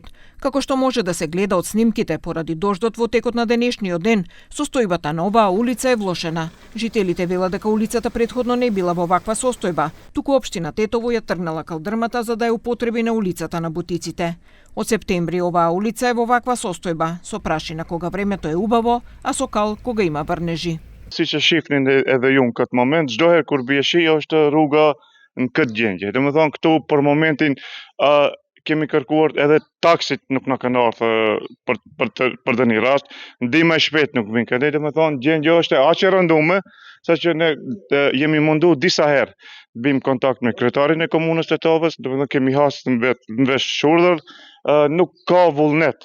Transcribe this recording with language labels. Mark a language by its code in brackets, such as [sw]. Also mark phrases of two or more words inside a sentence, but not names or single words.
[mk] Како што може да се гледа од снимките, поради дождот во текот на денешниот ден, состојбата на оваа улица е влошена. Жителите велат дека улицата претходно не била во ваква состојба, туку општина Тетово ја тргнала калдрмата за да ја употреби на улицата на бутиците. Од септември оваа улица е во ваква состојба, со прашина кога времето е убаво, а со кал кога има врнежи. [sq] Siç e shihni edhe ju në këtë moment, çdo herë kur bie shi është rruga në këtë gjendje. Domethënë këtu për momentin kemi kërkuar edhe taksit nuk na kanë ardhur për të një rast, ndihma e shpejt nuk vjen këtej, domethënë gjendja është aq e rënduar saqë ne jemi mundu disa herë të bëjmë kontakt me kryetarin e komunës të Tetovës, domethënë kemi hasë në vesh shurdhër, nuk ka vullnet.